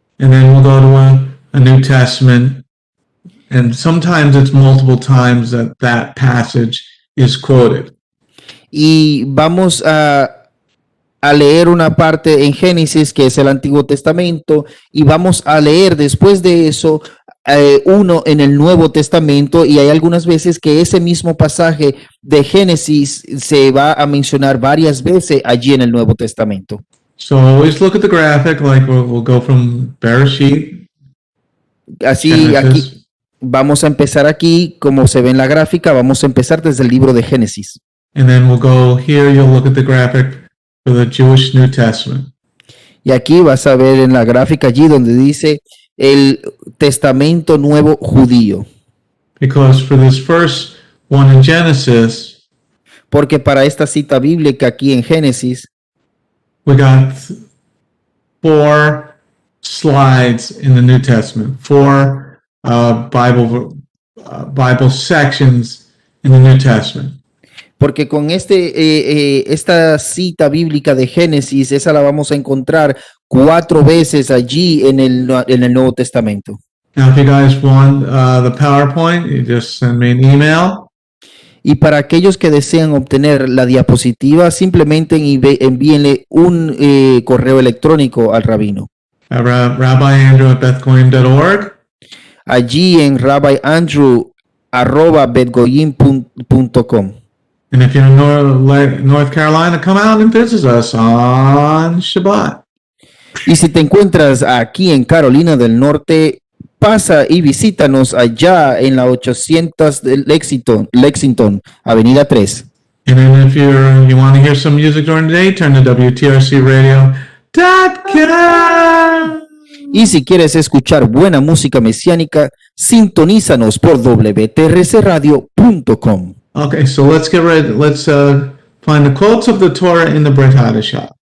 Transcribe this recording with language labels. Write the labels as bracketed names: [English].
[English] and then we'll go to a New Testament, and sometimes it's multiple times that passage is quoted. [Spanish] y vamos a leer una parte en Génesis que es el Antiguo Testamento, y vamos a leer después de eso uno en el Nuevo Testamento, y hay algunas veces que ese mismo pasaje de Génesis se va a mencionar varias veces allí en el Nuevo Testamento. [English] So always look at the graphic, like we'll go from Bereshit, [Spanish] Así [English] Genesis, [Spanish] aquí vamos a empezar aquí, como se ve en la gráfica, vamos a empezar desde el libro de Génesis. [English] and then we'll go here, you'll look at the graphic for the Jewish New Testament. [Spanish] Y aquí vas a ver en la gráfica allí donde dice el Testamento Nuevo Judío. [English] Because for this first one in Genesis, [Spanish] Porque para esta cita bíblica aquí en Génesis, [English] we got 4 slides in the New Testament, 4 Bible sections in the New Testament. [Spanish] porque con esta cita bíblica de Génesis, esa la vamos a encontrar 4 veces allí en el Nuevo Testamento. [English] Now, if you guys want the PowerPoint, you just send me an email. [Spanish] Y para aquellos que desean obtener la diapositiva, simplemente envíenle un correo electrónico al rabino. [English] RabbiAndrew@bethgoyim.org. [Spanish] Allí en rabbiandrew@betgoyim.com. [English] And if you're in North Carolina, come out and visit us on Shabbat. [Spanish] Y si te encuentras aquí en Carolina del Norte, pasa y visítanos allá en la 800 de Lexington, Avenida 3. [English] And then if you want to hear some music during the day, turn to WTRCradio.com. [Spanish] Y si quieres escuchar buena música mesiánica, sintonízanos por wtrcradio.com. [English] Okay, so let's get ready. Let's find the quotes of the Torah in the Brit Hadashah.